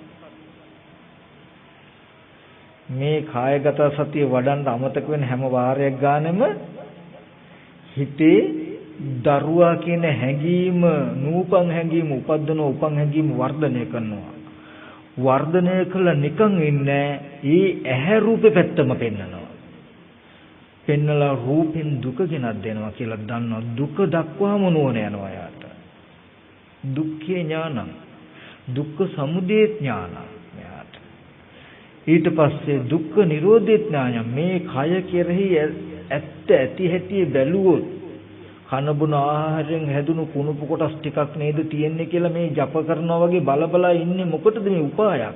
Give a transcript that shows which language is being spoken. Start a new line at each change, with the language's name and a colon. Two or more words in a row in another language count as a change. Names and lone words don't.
Sinhala: මේ කායගත සතිය වඩන්න අමතක වෙන හැම වාරයක් ගානෙම හිතේ දරුවා කියන හැඟීම නූපන් හැඟීම උපද්දන උපන් හැඟීම වර්ධනය කරනවා. වර්ධනය කළා නිකන් ඉන්නේ ඒ ඇහැ රූපේ පැත්තම පෙන්නනවා. පෙන්නලා රූපෙන් දුක ගෙනත් දෙනවා කියලා දන්නවා. දුක දක්වාම නුවණ යනවා යාට.
Pali: දුක්ඛේ ඥානං දුක්ඛ සමුදය ඥානං යාට.
Sinhala: ඊට පස්සේ
Pali: දුක්ඛ නිරෝධේ ඥානං
Sinhala: මේ කය කෙරෙහි ඇත්ත ඇති හැටි බැලුවොත් කන බොන ආහාරයෙන් හැදුණු කුණුපු කොටස් ටිකක් නේද තියෙන්නේ කියලා මේ ජප කරනවා වගේ බලබලා ඉන්නේ මොකටද මේ උපායක්?